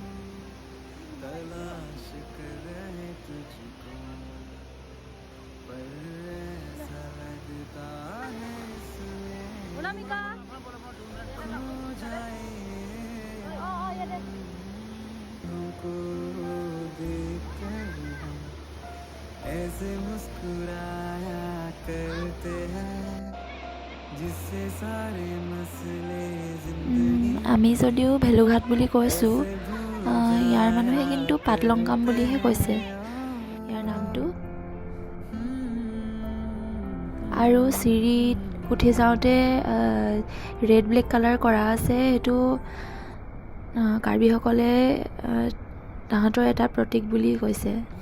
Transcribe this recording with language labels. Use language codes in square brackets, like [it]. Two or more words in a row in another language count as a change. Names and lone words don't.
[hi] तलाश कर रहे तुझको, पर ऐसा लगता है इसमें खो जाए हमको देखकर हम ऐसे मुस्कुराया करते हैं जिससे सारे मसले जिंदगी। [as] আমি যদিও ভেলুঘাট বুলি কৈছোঁ, ইয়াৰ মানুহে কিন্তু পাটলংকাম বুলিহে কৈছে ইয়াৰ নামটো। আৰু চিৰিত উঠি যাওঁতে [en] red black colour [as] কৰা আছে, সেইটো কাৰ্বিসকলে তাহাঁতৰ এটা প্ৰতীক বুলি কৈছে।